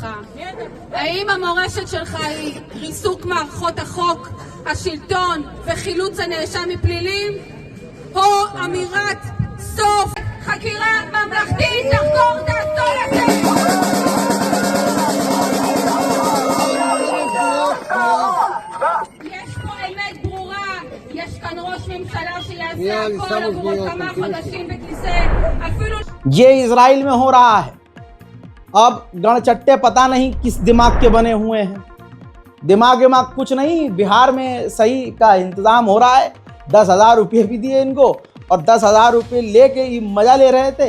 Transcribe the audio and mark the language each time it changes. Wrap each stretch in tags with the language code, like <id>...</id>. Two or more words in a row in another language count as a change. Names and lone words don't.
<he>האם המורשת שלך היא ריסוק מערכות החוק, השלטון וחילוץ הנאשם מפלילים, או אמירת סוף חקירה ממלכתית לחקור את האסון הזה? יש פה אמת ברורה, יש כאן ראש ממשלה שיעשה הכל עבור כמה חודשים בכיסא, אפילו...</he> <hi>ये इजराइल में हो रहा है। अब गणचट्टे पता नहीं किस दिमाग के बने हुए हैं। दिमाग कुछ नहीं, बिहार में सही का इंतज़ाम हो रहा है। 10,000 रुपये भी दिए इनको और 10,000 रुपये लेके ये मज़ा ले रहे थे।</hi>